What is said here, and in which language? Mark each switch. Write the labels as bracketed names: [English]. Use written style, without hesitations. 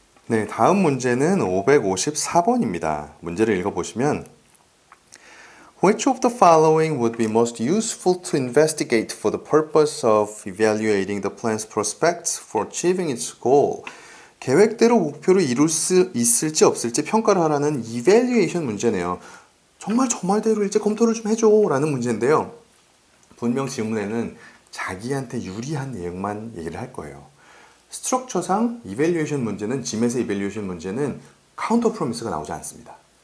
[Korean] 네, 다음 문제는 554번입니다. 문제를 읽어보시면 [English] Which of the following would be most useful to investigate for the purpose of evaluating the plan's prospects for achieving its goal? [Korean] 계획대로 목표를 이룰 수 있을지 없을지 평가를 하라는 evaluation 문제네요. 정말 저 말대로 일제 검토를 좀 해줘 라는 문제인데요. 분명 질문에는 자기한테 유리한 내용만 얘기를 할 거예요. 스트럭처상 이밸류에이션 문제는 짐에서 이밸류에이션 문제는 카운터 프로미스가 나오지 않습니다.